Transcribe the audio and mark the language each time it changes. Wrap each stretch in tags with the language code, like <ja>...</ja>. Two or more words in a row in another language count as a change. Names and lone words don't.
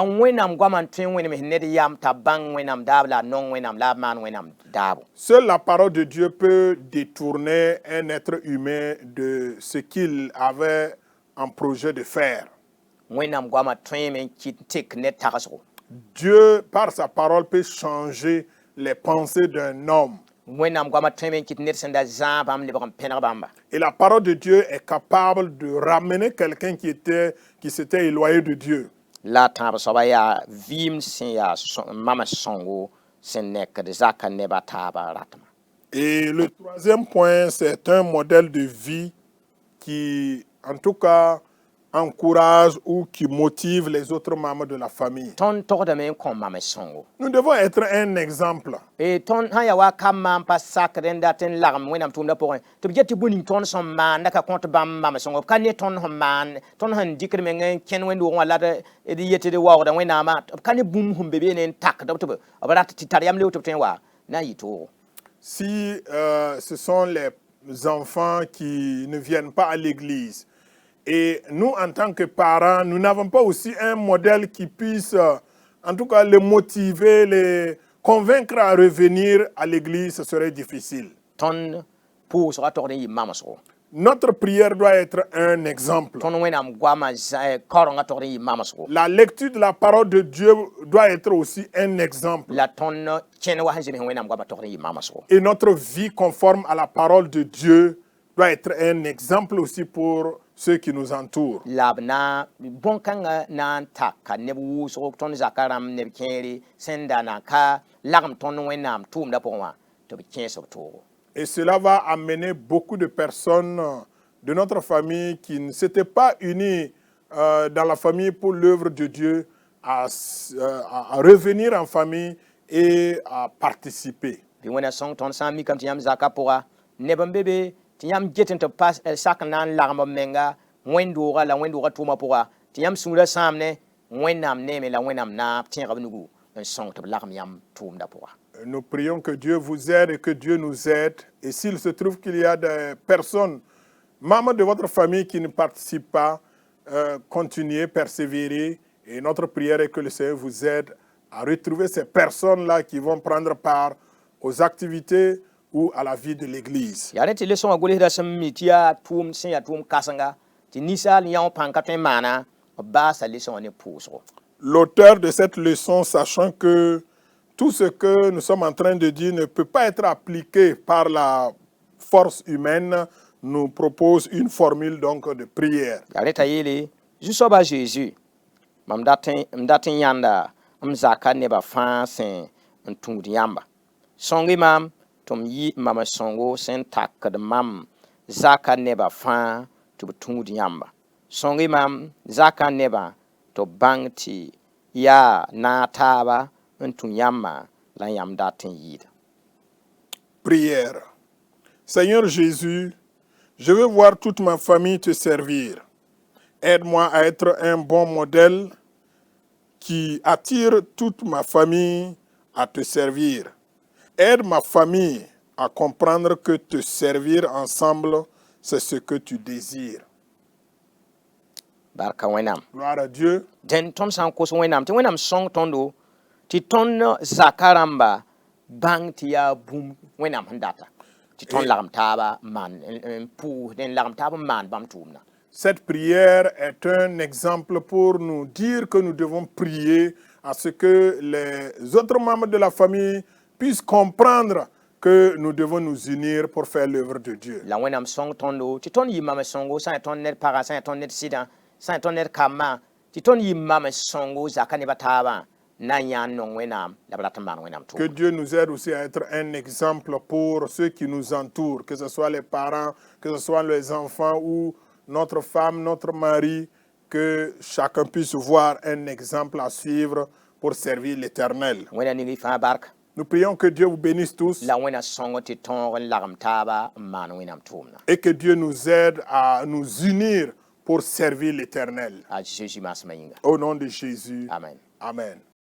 <fr>Seule la parole de Dieu peut détourner un être humain de ce qu'il avait en projet de faire. Dieu, par sa parole, peut changer les pensées d'un homme.</fr> <mos>wẽnnaam goama tõe me n kɩt ned sẽn da zãag bãmb lebg n pẽneg bãmba</mos> <fr>Et la parole de Dieu est capable de ramener quelqu'un qui s'était éloigné de Dieu.</fr> <mos>la tãab soaba yaa vɩɩm sẽn yaa mama sõngo sẽn nekd zaka neba taaba ratma.</mos> <fr>Et le troisième point, c'est un modèle de vie qui, en tout cas, encourage ou qui motive les autres membres de la famille.</fr> <mos>Tõnd togdame n kõ mame sõngo</mos> <fr>Nous devons être un exemple.</fr> <mos>tõnd sã n yaa wa ka maan pa sakd n dat n lagem wẽnnaam tʋʋmdã pʋgẽ tɩ b get tɩ bõe ning tõnd sẽn maanda ka kõt bãmb mame sõngo b ka ne tõnd sẽn maan tõnd sẽn dɩkd meng n kẽnd wẽnd-doogẽ wã la d yet d waoogda wẽnnaamã b ka ne bũmb sẽn be beene n takd tɩ b rat tɩ tar yam leoog tɩ b tõe n wa na n yɩ toogo.</mos> <fr>Si ce sont les enfants qui ne viennent pas à l'église, et nous, en tant que parents, nous n'avons pas aussi un modèle qui puisse, en tout cas, les motiver, les convaincre à revenir à l'église, ce serait difficile.</fr> <mos>Tõnd pʋʋsga togd n yɩ mamsgo</mos> <fr>Notre prière doit être un exemple.</fr> <mos>tõnd wẽnnaam goama kaorengã togd n yɩ mamsgo</mos> <fr>La lecture de la parole de Dieu doit être aussi un exemple.</fr> <mos>la tõnd kẽnd wa sẽn zems wẽnnaam goama togd n yɩ mamsgo</mos> <fr>Et notre vie conforme à la parole de Dieu doit être un exemple aussi pour ceux qui nous entourent.</fr> <mos>la b na bõn-kãngã na n taka neb wʋsgo tõnd zaka rãmb neb kẽere sẽn da na ka lagem tõnd wẽnnaam tʋʋmdã pʋgẽ wã tɩ b kẽes b toogo.</mos> <fr>Et cela va amener beaucoup de personnes de notre famille qui ne s'étaient pas unies dans la famille pour l'œuvre de Dieu à revenir en famille et à participer.</fr> <mos>Bɩ wẽna sõng tõnd sã n mikame tɩ yãmb zakã pʋga neb n be be tɩ yãmb get n tɩ pa sak n na n lagem b menga wẽnd-doogã la wẽnd-doogã tʋʋmã pʋga tɩ yãmb sũurã sãamne wẽnnaam neeme la wẽnnaam na tẽeg b nugu n sõng tɩ b lagem yãmb tʋʋmdã pʋga.</mos> <fr>Nous prions que Dieu vous aide et que Dieu nous aide. Et s'il se trouve qu'il y a des personnes, membres de votre famille qui ne participent pas, continuez, persévérez. Et notre prière est que le Seigneur vous aide à retrouver ces personnes-là qui vont prendre part aux activités ou à la vie de l'Église.</fr> <mos>yaa rẽ tɩ le sõngã golsda sẽn mi tɩ yaa tʋʋm sẽn yaa tʋʋm kãsenga tɩ ninsaal yã wã pãng ka tõe n maana b baasa le sõngã ne pʋʋsgo.</mos> <fr>L'auteur de cette leçon, sachant que tout ce que nous sommes en train de dire ne peut pas être appliqué par la force humaine, nous propose une formule donc de prière.</fr> <mos>yaa rẽ t'a yeele zu-soaba a Jésus mam dat n yãnda m zaka nebã fãa sẽn n tũud yãmba sõng-y mam tɩ m yɩ mam sõngo sẽn takd mam zaka nebã fãa tɩ b tũud yãmba sõng-y mam zaka nebã tɩ b bãng tɩ yaa na taaba n tũ yãmba la yãmb dat n yɩɩda.</mos> <fr>Prière. Seigneur Jésus, je veux voir toute ma famille te servir. Aide-moi à être un bon modèle qui attire toute ma famille à te servir. Aide ma famille à comprendre que te servir ensemble, c'est ce que tu désires.</fr> <mos>Barka wẽnnaam.</mos> <fr>Gloire à Dieu.</fr> <mos>Dẽn tõnd sã n kos wẽnnaam tɩ wẽnnaam sõng tõndo tɩ tõnd zaka rãmba bãng tɩ yaa bũmb wẽnnaam sẽn data tɩ tõnd lagem taaba n pʋʋsd n lagem taab n maan bãmb tʋʋmdã.</mos> <fr>Cette prière est un exemple pour nous dire que nous devons prier à ce que les autres membres de la famille puissent comprendre que nous devons nous unir pour faire l'œuvre de Dieu.</fr> <mos>La wẽnnaam sõng tõndo tɩ tõnd yɩ mame sõngo sã n tõnd ned pagã sã n tõnd ned sɩdã sã n tõnd ned kambã tɩ tõnd yɩ mame sõngo zaka nebã taabã na n yãa n nong wẽnnaam la b rat n maan wẽnnaam</mos> <fr>Que</fr> <mos>tʋʋmdã.</mos> <fr>Dieu nous aide aussi à être un exemple pour ceux qui nous entourent, que ce soit les parents, que ce soit les enfants ou notre femme, notre mari, que chacun puisse voir un exemple à suivre pour servir l'Éternel.</fr> <mos>Wẽnna ning y fãa barka</mos> <fr>Nous prions que Dieu vous bénisse tous</fr> <mos>la wẽnna sõng tɩ tõog n lagem taaba n maan wẽnnaam tʋʋmdã.</mos> <fr>et que Dieu nous aide à nous unir pour servir l'Éternel.</fr> <mos>A Jésus maasmã yĩnga.</mos> <fr>Au nom de Jésus. Amen. Amen.</fr>